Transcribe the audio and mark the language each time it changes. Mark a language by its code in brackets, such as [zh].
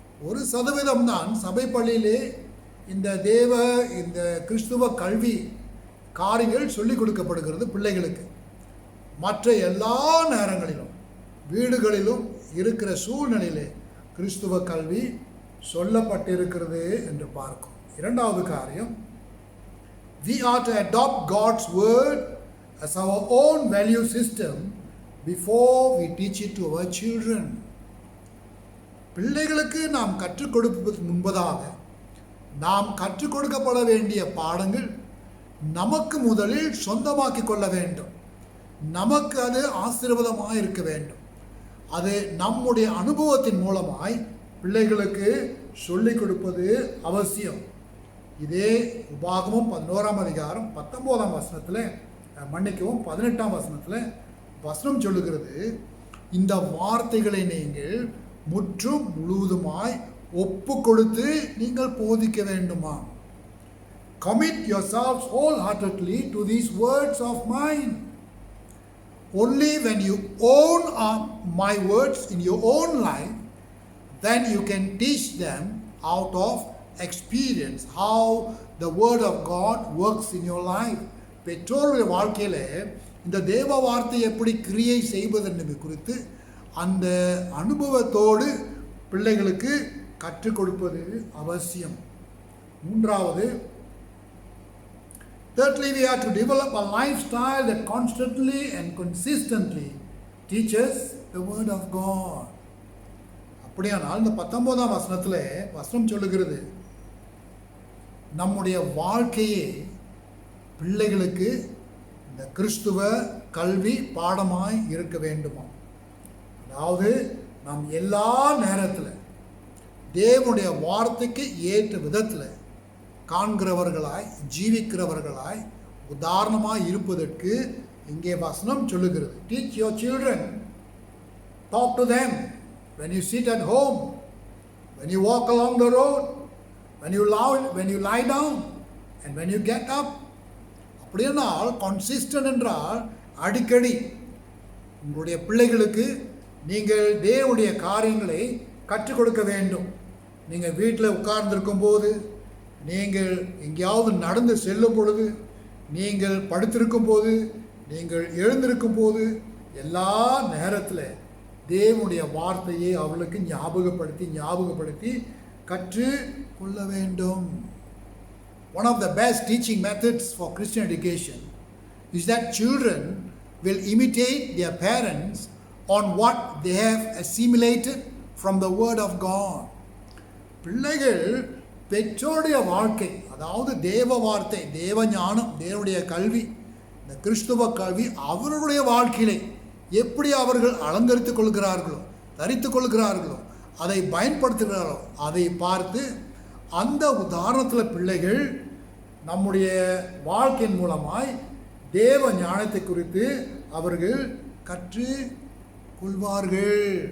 [ta] 1% தான் சபை பள்ளியிலே இந்த கிறிஸ்துவ கல்வி காரியங்கள் சொல்லிக் கொடுக்கப்படுகிறது பிள்ளைகளுக்கு. மற்ற எல்லா நேரங்களிலும் வீடுகளிலும் இருக்கிற சூழ்நிலையிலே கிறிஸ்துவ கல்வி சொல்லப்பட்டிருக்கிறது என்று பார்க்கும். இரண்டாவது காரியம், [en] we are to adopt God's word as our own value system before we teach it to our children. [ta] பிள்ளைகளுக்கு நாம் கற்றுக் கொடுப்பதற்கு முன்பதாக நாம் கற்றுக் கொடுக்கப்பட வேண்டிய பாடங்கள் நமக்கு முதலில் சொந்தமாக்கிக் கொள்ள வேண்டும். நமக்கு அது ஆசீர்வாதமாக இருக்க வேண்டும். அது நம்முடைய அனுபவத்தின் மூலமாய் பிள்ளைகளுக்கு சொல்லிக் கொடுப்பது அவசியம். இதே உபாகமும் 11ஆம் அதிகாரம் 19ஆம் வசனத்தில் 18ஆம் வசனத்தில் வசனம் சொல்லுகிறது, இந்த வார்த்தைகளை நீங்கள் முற்றும் முழுவதுமாய் ஒப்பு கொடுத்து நீங்கள் போதிக்க வேண்டுமா. [en] Commit yourselves wholeheartedly to these words of mine. Only when you own my words in your own life, then you can teach them out of experience how the word of God works in your life. [ta] பெற்றோருடைய வாழ்க்கையில் இந்த தேவ வார்த்தை எப்படி கிரியை செய்வது என்பது குறித்து அந்த அனுபவத்தோடு பிள்ளைகளுக்கு கற்றுக் கொடுப்பது அவசியம். மூன்றாவது, [en] thirdly, we are to develop a lifestyle that constantly and consistently teaches the word of God. [ta] அப்படியானால் இந்த 19ஆம் வசனத்தில் வசனம் சொல்லுகிறது, நம்முடைய வாழ்க்கையே பிள்ளைகளுக்கு இந்த கிறிஸ்துவ கல்வி பாடமாய் இருக்க வேண்டுமா. அதாவது நாம் எல்லா நேரத்தில் தேவனுடைய வார்த்தைக்கு ஏற்ற விதத்தில் காண்கிறவர்களாய் ஜீவிக்கிறவர்களாய் உதாரணமாய் இருப்பதற்கு இங்கே வசனம் சொல்லுகிறது. [en] Teach your children, talk to them when you sit at home, when you walk along the road, when you lie down and when you get up. [ta] அப்படியானால் கன்சிஸ்டன்ட் என்றால் அடிக்கடி உங்களுடைய பிள்ளைகளுக்கு நீங்கள் தேவனுடைய காரியங்களை கற்றுக் கொடுக்க வேண்டும். நீங்கள் வீட்டில் உட்கார்ந்திருக்கும் போது, நீங்கள் எங்கேயாவது நடந்து செல்லும் பொழுது, நீங்கள் படுத்திருக்கும் போது, நீங்கள் எழுந்திருக்கும் போது, எல்லா நேரத்தில் தேவனுடைய வார்த்தையை அவளுக்கு ஞாபகப்படுத்தி கற்று கொள்ள வேண்டும். [en] One of the best teaching methods for Christian education is that children will imitate their parents on what they have assimilated from the word of God. [ta] பிள்ளைகள் பெற்றோருடைய வாழ்க்கை, அதாவது தேவ வார்த்தை, தேவ ஞானம், தேவனுடைய கல்வி, இந்த கிறிஸ்துவ கல்வி அவர்களுடைய வாழ்க்கையிலே எப்படி அவர்கள் அலங்கரித்துக் கொள்கிறார்களோ, தரித்துக் கொள்கிறார்களோ, அதை பயன்படுத்துகிறார்களோ, அதை பார்த்து அந்த உதாரணத்தில் பிள்ளைகள் நம்முடைய வாழ்க்கையின் மூலமாய் தேவ ஞானத்தை குறித்து அவர்கள் கற்று கொள்வார்கள்.